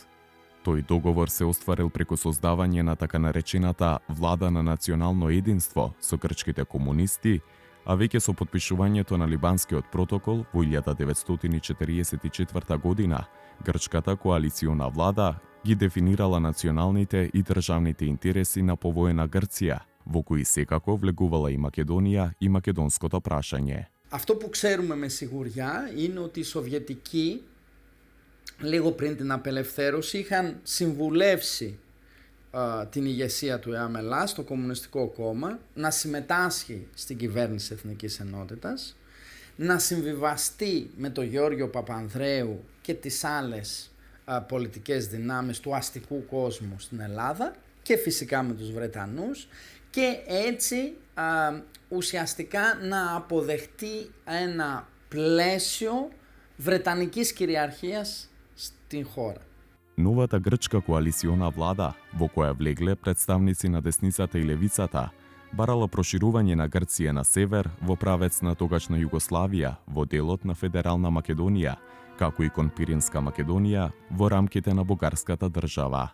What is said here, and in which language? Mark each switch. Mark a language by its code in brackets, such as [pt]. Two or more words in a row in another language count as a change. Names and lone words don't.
[mk] Тој договор се остварил преку создавање на така наречената влада на национално единство со грчките комунисти, а веќе со потпишувањето на Либанскиот протокол во 1944 година, грчката коалициона влада ги дефинирала националните и државните интереси на повоена Грција, во кои секако влегувала и Македонија и македонското прашање. [el] Αυτό που ξέρουμε με σιγουριά είναι ότι οι Σοβιετικοί λίγο πριν την απελευθέρωση είχαν συμβουλεύσει την ηγεσία του ΕΑΜΕΛΑ, το Κομμουνιστικό Κόμμα, να συμμετάσχει στην κυβέρνηση Εθνικής Ενότητας, να συμβιβαστεί με τον Γιώργιο Παπανδρέου και τις άλλες πολιτικές δυνάμεις του αστικού κόσμου στην Ελλάδα και φυσικά με τους Βρετανούς και έτσι ουσιαστικά να αποδεχτεί ένα πλαίσιο βρετανικής κυριαρχίας στην χώρα. [mk] Новата грчка коалициона влада, во која влегле представници на десницата и левицата, барала проширување на Грција на север во правец на тогашна Југославија во делот на Федерална Македонија, како и кон Пиринска Македонија во рамките на бугарската држава.